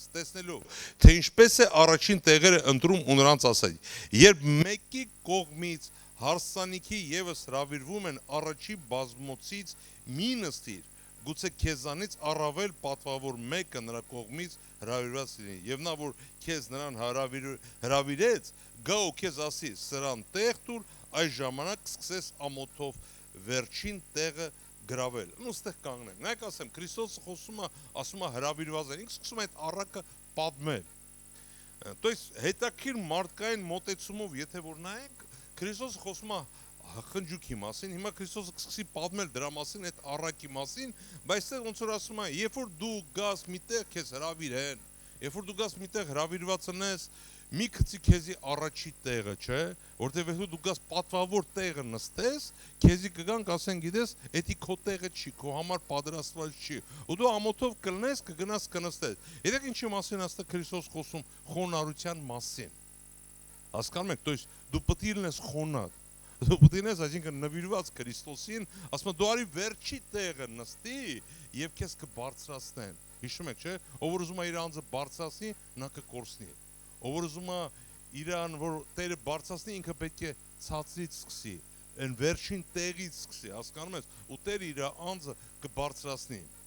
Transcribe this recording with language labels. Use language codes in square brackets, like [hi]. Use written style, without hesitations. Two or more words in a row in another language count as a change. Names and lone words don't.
[hy] տեսնելով, թե ինչպես է առաջին տեղերը ընտրում ու նրանց ասать, երբ մեկի կողմից հարսանիքի ևս հրավիրվում են առաջի բազմոցից մի նստիր, գուցե քեզանից առավել պատվավոր մեկը նրա կողմից հրավիրված լինի, և նա, որ քեզ նրան հրավիրեց, գա ու քեզ ասի, սրան տեղ տուր, այս ժամանակ սկսես ամոթով վերջին տեղը գրավել, ու ստեղ կանգնենք, նայեք ասեմ, Քրիստոսը խոսում է, ասում է հրավիրվածներ, ինք սկսում է այդ առակը պատմել, [ru] то есть [hy] հետաքրքիր մարդկային մոտեցումով, եթե որ նայենք, Քրիստոսը խոսում է խնջույքի մասին, հիմա Քրիստոսը կսկսի պատմել դրա մասին, այդ առակի մասին, բայց այստեղ ոնց որ ասում է, երբ որ դու գաս միտեղ քեզ հրավիրեն, երբ որ դու գաս միտեղ հրավիրված ունես, մի գցի քեզի առաջի տեղը, չէ, որտեղ եթե դու գաս պատվավոր տեղը նստես, քեզի կգան կասեն, գիտես, էդի քո տեղը չի, քո համար պատրաստված չի, ու դու ամոթով կլնես, կգնաս կնստես։ Եկեք ինչի մասին այստեղ Քրիստոս խոսում խոնարհության մասին։ Հասկանում եք, [ru] то есть [hy] դու պետք է լինես խոնար։ Դու պետք է լինես, այսինքն նվիրված Քրիստոսին, ասում է դու արի վերջի տեղը նստի եւ քեզ կբարձրացնեն։ Հիշում եք, չէ՞, ով որ ուզում է իր անձը բարձրացնի, նա կկորցնի։ Ով որ ուզում է իրան, որ Տերը բարձրացնի, ինքը պետք է ցածրից սկսի, այն վերջին տեղից սկսի, հասկանում ես, ու Տերը իր անձը կբարձրացնի։